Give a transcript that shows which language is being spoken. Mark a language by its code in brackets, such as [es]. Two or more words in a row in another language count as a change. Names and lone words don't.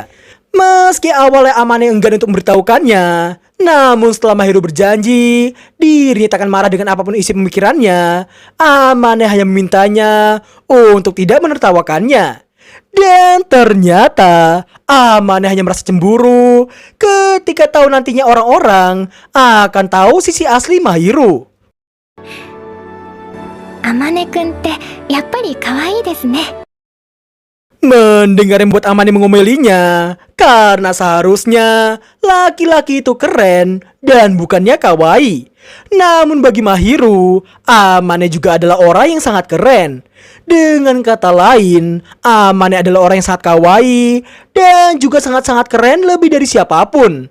[id] Meski awalnya Amane enggan untuk memberitahukannya, namun setelah Mahiru berjanji dirinya tak akan marah dengan apapun isi pemikirannya, Amane hanya memintanya untuk tidak menertawakannya. Dan ternyata Amane hanya merasa cemburu ketika tahu nantinya orang-orang akan tahu sisi asli Mahiru. [ja] あまねくんってやっぱり可愛いですね。 [id] Mendengar yang membuat Amane mengomelinya, karena seharusnya laki-laki itu keren dan bukannya kawaii. Namun bagi Mahiru, Amane juga adalah orang yang sangat keren. Dengan kata lain, Amane adalah orang yang sangat kawaii dan juga sangat-sangat keren lebih dari siapapun.